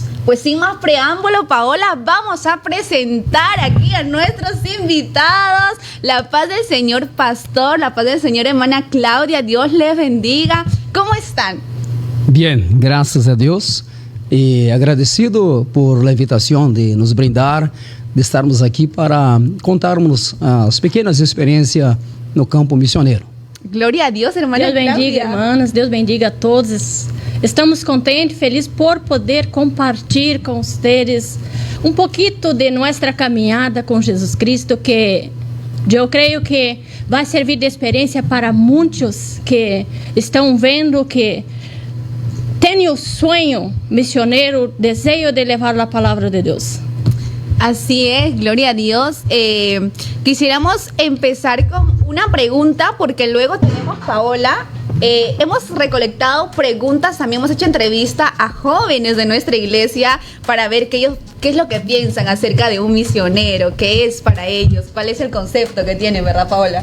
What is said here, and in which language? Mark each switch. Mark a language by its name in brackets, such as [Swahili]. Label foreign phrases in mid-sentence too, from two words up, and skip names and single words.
[Spanish] Pues sin más preámbulo, Paola, vamos a presentar aquí a nuestros invitados. La paz del Señor Pastor, la paz del Señor hermana Claudia, Dios les bendiga. ¿Cómo están? Bien, gracias a Dios. [Portuguese] E agradecido por la invitação de nos brindar, de estarmos aqui para contarmos as pequenas experiências no campo missioneiro. [Spanish] Gloria a Dios, hermana [Portuguese] Deus bendiga, [Spanish] Claudia. [Portuguese] hermanas. Deus bendiga a todos. Estamos contentes, felizes por poder compartilhar com vocês um pouquinho de nossa caminhada com Jesus Cristo, que eu creio que vai servir de experiência para muitos que estão vendo que tem o sonho missioneiro, desejo de levar a palavra de Deus. [Spanish] Así es, gloria a Dios. Quisiéramos empezar con una pregunta porque luego tenemos, Paola, hemos recolectado preguntas, también hemos hecho entrevista a jóvenes de nuestra iglesia para ver qué es lo que piensan acerca de un misionero, qué es para ellos, cuál es el concepto que tienen, ¿verdad, Paola?